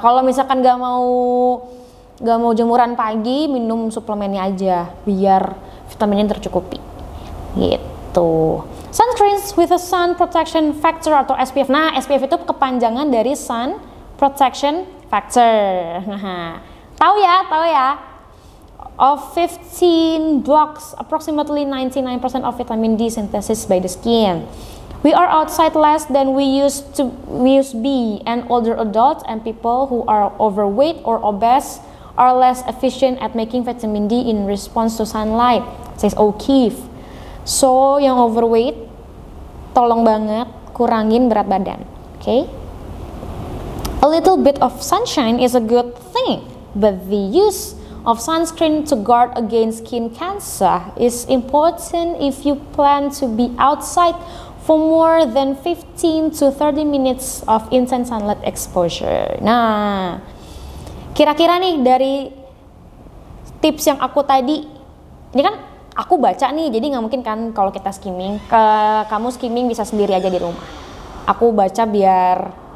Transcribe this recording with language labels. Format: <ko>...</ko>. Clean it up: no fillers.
<id>Kalau misalkan gak mau jemuran pagi, minum suplemennya aja biar vitaminnya tercukupi gitu.</id> <en>Sunscreens with a sun protection factor atau SPF.</en> <id>Nah, SPF itu kepanjangan dari sun protection factor. Tahu ya.</id> <en>Of 15 blocks approximately 99% of vitamin D synthesis by the skin. We are outside less than we used to be, and older adults and people who are overweight or obese are less efficient at making vitamin D in response to sunlight, says O'Keefe.</en> <id>So, yang overweight, tolong banget kurangin berat badan, okay?</id> <en>A little bit of sunshine is a good thing, but the use of sunscreen to guard against skin cancer is important if you plan to be outside for more than 15 to 30 minutes of intense sunlight exposure.</en> <id>Nah, kira-kira nih dari tips yang aku tadi, ini kan aku baca nih, jadi nggak mungkin kan kalau kita skimming, kamu skimming bisa sendiri aja di rumah. Aku baca biar</id>